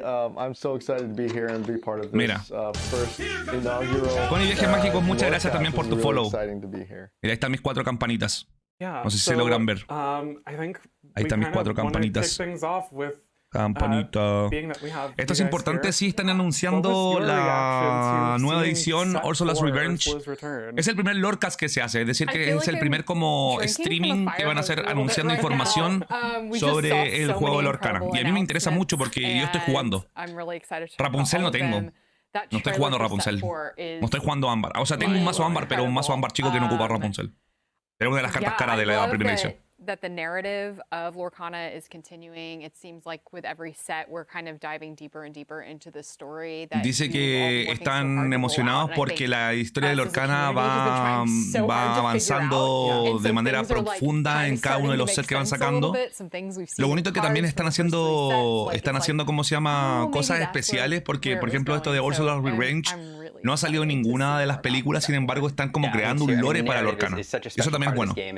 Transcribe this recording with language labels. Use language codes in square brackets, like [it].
[en] I'm so excited to be here and be part of this [es] Mira. [en] First inaugural. [es] Connie Viajes Mágicos, muchas gracias también por tu follow. [en] Exciting to be here. [es] Mira, ahí están mis 4 campanitas. No sé si se logran ver. Ahí están mis 4 campanitas. Campanita. Esto es importante, sí están anunciando la nueva edición, Ursula's Revenge. Es el primer Lorecast que se hace, es decir, que es el primer como streaming que van a hacer anunciando información sobre el juego de Lorcana. Y a mí me interesa mucho porque yo estoy jugando. Rapunzel no tengo. No estoy jugando Rapunzel. No estoy jugando Ámbar. O sea, tengo un mazo Ámbar, pero un mazo Ámbar chico que no ocupa Rapunzel. Era una de las cartas caras de la primera edición. [en] That the narrative of Lorcana is continuing. It seems like with every set we're kind of diving deeper and deeper into the story. [es] Dice que están emocionados porque la historia de Lorcana va avanzando de manera profunda en cada uno de los sets que van sacando. Lo bonito es que también están haciendo ¿cómo se llama? Cosas especiales porque, por ejemplo, esto de Ursula's Revenge no ha salido en ninguna de las películas, sin embargo, están como creando un lore para Lorcana. Eso también es bueno.